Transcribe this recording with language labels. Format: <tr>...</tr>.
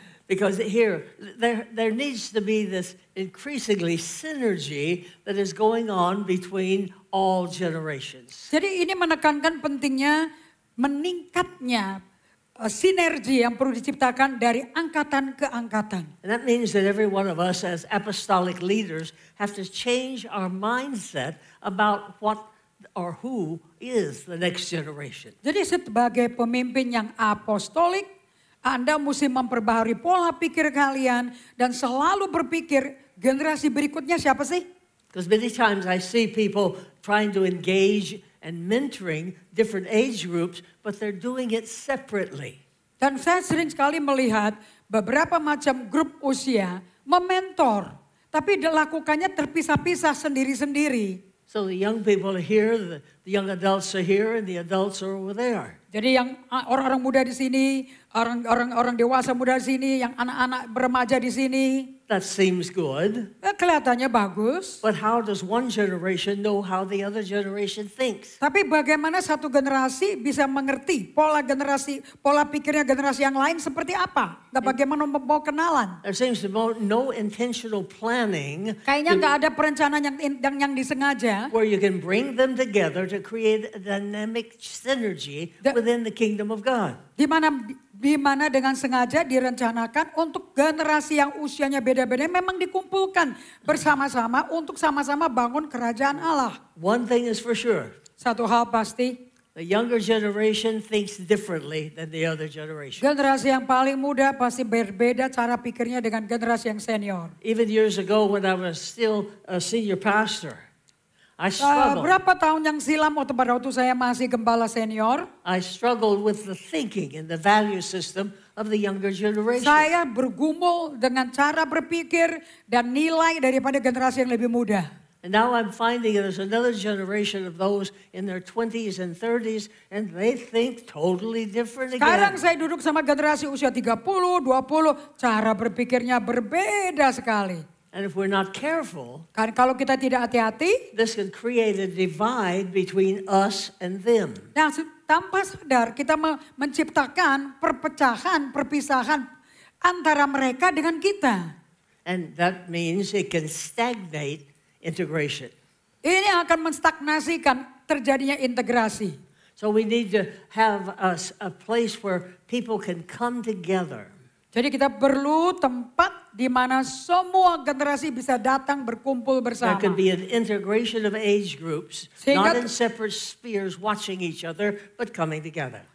<en>Because here, there needs to be this increasingly synergy that is going on between all generations.</en> <id>Jadi ini menekankan pentingnya meningkatnya sinergi yang perlu diciptakan dari angkatan ke angkatan.</id> <en>And that means that every one of us as apostolic leaders have to change our mindset about what or who is the next generation.</en> <id>Jadi sebagai pemimpin yang apostolik, Anda mesti memperbaharui pola pikir kalian dan selalu berpikir generasi berikutnya siapa sih?</id> <en>Because many times I see people trying to engage and mentoring different age groups, but they're doing it separately.</en> <id>Dan saya sering sekali melihat beberapa macam grup usia mementor, tapi dilakukannya terpisah-pisah sendiri-sendiri.</id> <en>So the young people are here, the young adults are here, and the adults are over there.</en> <id>Jadi yang orang-orang muda di sini, orang dewasa muda di sini, yang anak-anak remaja di sini.</id> <en>That seems good.</en> <id>Kelihatannya bagus.</id> <en>But how does one generation know how the other generation thinks?</en> <id>Tapi bagaimana satu generasi bisa mengerti pola pikirnya generasi yang lain seperti apa? Dan bagaimana mau kenalan?</id> <en>There seems to be no intentional planning.</en> <id>Kayaknya nggak ada perencanaan yang disengaja.</id> <en>Where you can bring them together to create a dynamic synergy within the kingdom of God.</en> <id>Di mana di mana dengan sengaja direncanakan untuk generasi yang usianya beda-beda memang dikumpulkan bersama-sama untuk sama-sama bangun kerajaan Allah.</id> <en>One thing is for sure.</en> <id>Satu hal pasti,</id> <en>The younger generation thinks differently than the other generation.</en> <id>generasi yang paling muda pasti berbeda cara pikirnya dengan generasi yang senior.</id> <en>Even years ago when I was still a senior pastor, I struggled.</en> <id>Berapa tahun yang silam pada waktu saya masih gembala senior,</id> <en>I struggled with the thinking and the value system of the younger generation.</en> <id>saya bergumul dengan cara berpikir dan nilai daripada generasi yang lebih muda.</id> <en>And now I'm finding there's another generation of those in their 20s and 30s, and they think totally different</en> <id>Sekarang</id> <en>again.</en> <id>saya duduk sama generasi usia 30, 20, cara berpikirnya berbeda sekali.</id> <en>And if we're not careful,</en> <id>Kan kalau kita tidak hati-hati,</id> <en>this can create a divide between us and them.</en> <id>nah tanpa sadar kita menciptakan perpecahan, perpisahan antara mereka dengan kita.</id> <en>And that means it can stagnate integration.</en> <id>Ini akan menstagnasikan terjadinya integrasi.</id> <en>So we need to have a place where people can come together.</en> <id>Jadi kita perlu tempat di mana semua generasi bisa datang berkumpul bersama.</id> <en>There could be an integration of age groups, not in separate spheres watching each other, but coming together.</en>